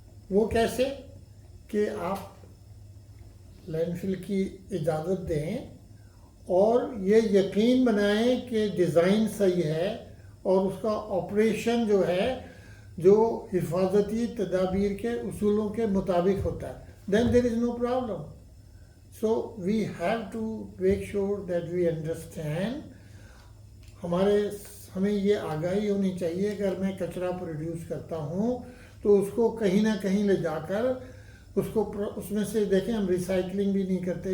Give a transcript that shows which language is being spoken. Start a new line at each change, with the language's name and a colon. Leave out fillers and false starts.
Urdu: وہ کیسے؟ کہ آپ لینڈ فل کی اجازت دیں اور یہ یقین بنائیں کہ ڈیزائن صحیح ہے اور اس کا آپریشن جو ہے جو حفاظتی تدابیر کے اصولوں کے مطابق ہوتا ہے.
English: Then there is no problem. So we have to make sure that we understand.
Urdu: ہمیں یہ آگاہی ہونی چاہیے کہ اگر میں کچرا پروڈیوس کرتا ہوں تو اس کو کہیں نہ کہیں لے جا کر اس میں سے دیکھیں، ہم ریسائکلنگ بھی نہیں کرتے.